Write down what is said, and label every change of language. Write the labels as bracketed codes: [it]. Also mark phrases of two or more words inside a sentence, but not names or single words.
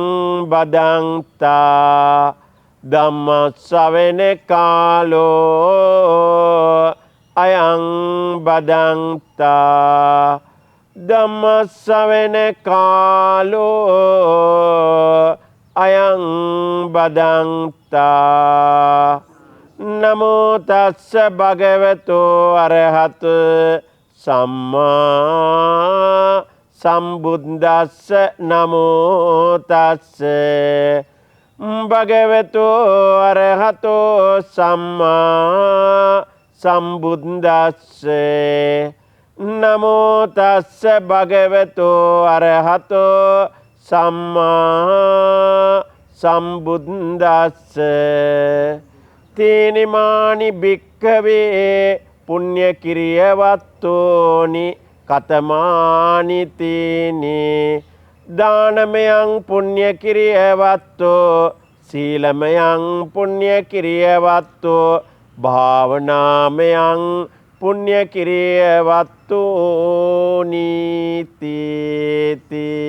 [pi] බදන්තා ධම්මස්සවෙන කාලෝ අයං බදන්තා ධම්මස්සවෙන කාලෝ අයං බදන්තා නමෝ තස්ස භගවතු අරහතු සම්මා සම්බුද්දස්ස නමෝ තස්ස භගවතු අරහතෝ සම්මා සම්බුද්දස්ස නමෝ තස්ස භගවතු අරහතෝ සම්මා සම්බුද්දස්ස තේනිමානි භික්ඛවේ පුණ්‍ය කිරියවත්තෝනි කතමානි තීනි දානමයං පුණ්‍ය කිරියවත්තෝ සීලමයං පුණ්‍ය කිරියවත්තෝ භාවනාමයං පුණ්‍ය කිරියවත්තෝ නීති